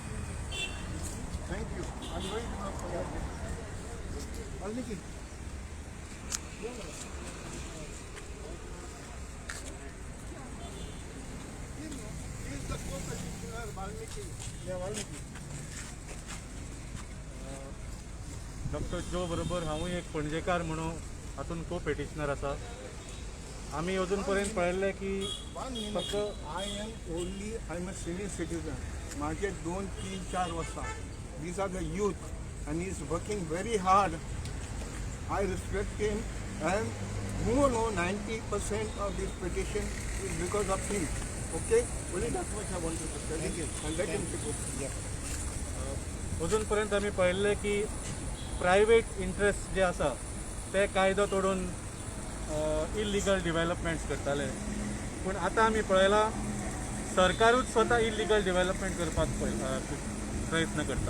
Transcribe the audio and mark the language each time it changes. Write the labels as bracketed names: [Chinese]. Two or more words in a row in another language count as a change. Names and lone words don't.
[English] Thank you. I'm going to forget it. Valmiki. He is the co-petitioner, Valmiki. Yeah, Valmiki. [Konkani] डॉक्टर जो बरोबर हांवूय एक पणजेकार म्हणून हातून को पेटिशनर आसा. आमी अजून पर्यंत पळयल्लें की फक्त [English] I'm a senior citizen. [Konkani] माझे 2, 3, 4 वर्सां. [English] These are the youth and he is working very hard. I respect him And you know 90% of this petition is because of him. Okay? Only that much I wanted to tell you. And let him take over. [Konkani] अजूनपर्यंत आमी पळयल्लें की प्रायवेट इंट्रस्ट जे आसा ते कायदो तोडून इल्लिगल डिवेलपमेंट्स करताले, पूण आतां आमी पळयलां सरकारूच स्वता इल्लिगल डिवेलपमेंट करपाक प्रयत्न करता.